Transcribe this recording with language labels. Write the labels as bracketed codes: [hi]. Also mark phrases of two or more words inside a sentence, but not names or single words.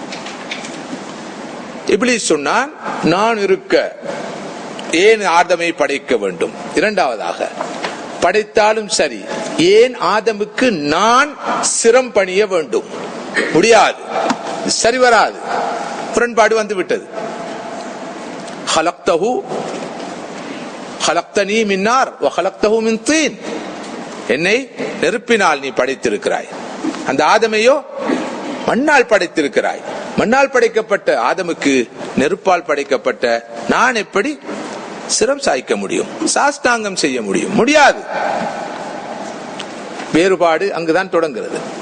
[ta] இப்லீஸ் சொன்னான், நான் இருக்க ஏன் ஆதமை படைக்க வேண்டும்? இரண்டாவதாக, படைத்தாலும் சரி, ஏன் ஆதமுக்கு நான் சிரம் பணிய வேண்டும்? முடியாது, சரி வராது. முரண்பாடு வந்து விட்டது. [ar] خلقتني من نار وخلقته من طين. [ta] என்னை நெருப்பினால் நீ படைத்திருக்கிறாய், அந்த ஆதமையோ மண்ணால் படைத்திருக்கிறாய். மண்ணால் படைக்கப்பட்ட ஆதமுக்கு நெருப்பால் படைக்கப்பட்ட நான் எப்படி சிரம் சாய்க்க முடியும், சாஷ்டாங்கம் செய்ய முடியும்? முடியாது. வேறுபாடு அங்குதான் தொடங்குகிறது.